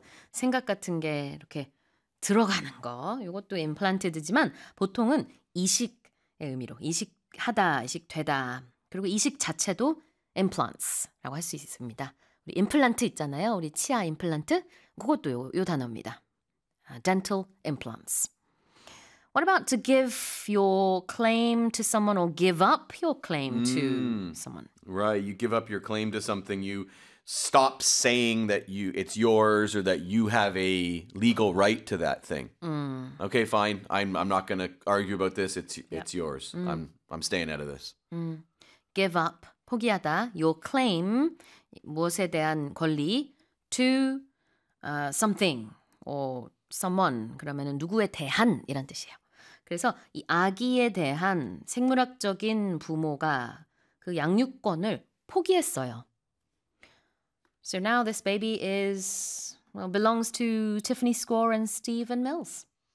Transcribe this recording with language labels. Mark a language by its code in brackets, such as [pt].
[ko] 생각 같은 게 이렇게 들어가는 거, 이것도 임플란티드지만 보통은 이식의 의미로 이식하다, 이식되다, 그리고 이식 자체도 implants라고 할수 있습니다. 우리 임플란트 있잖아요. 우리 치아 임플란트 그것도 요 단어입니다. [en] Dental implants. What about to give your claim to someone or give up your claim to someone? Right, you give up your claim to something, you stop saying that it's yours or that you have a legal right to that thing. Okay, fine. I'm not gonna argue about this. It's yours. I'm staying out of this. Give up, [ko] 포기하다, [en] your claim, [ko] 무엇에 대한 권리, [en] to something, or someone, [ko] 그러면은 누구에 대한, 이란 뜻이에요. 그래서 이 아기에 대한 생물학적인 부모가 그 양육권을 포기했어요. [en] So now this baby is, well, belongs to Tiffany Score and Stephen Mills.